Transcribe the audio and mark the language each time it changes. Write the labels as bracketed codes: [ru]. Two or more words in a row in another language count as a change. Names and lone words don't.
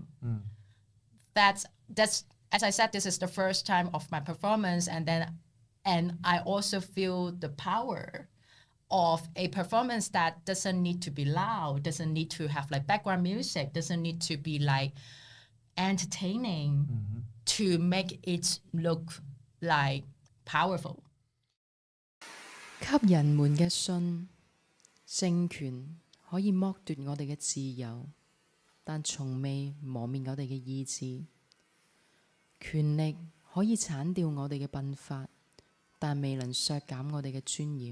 [en] That's as I said, this is the first time of my performance, and I also feel the power of a performance that doesn't need to be loud, doesn't need to have like background music, doesn't need to be like entertaining to make it look like powerful. [yue] 給人們嘅信，政權可以剝奪我哋嘅自由，但從未磨滅我哋嘅意志。權力可以剷掉我哋嘅鬢髮，但未能削減我哋嘅尊嚴。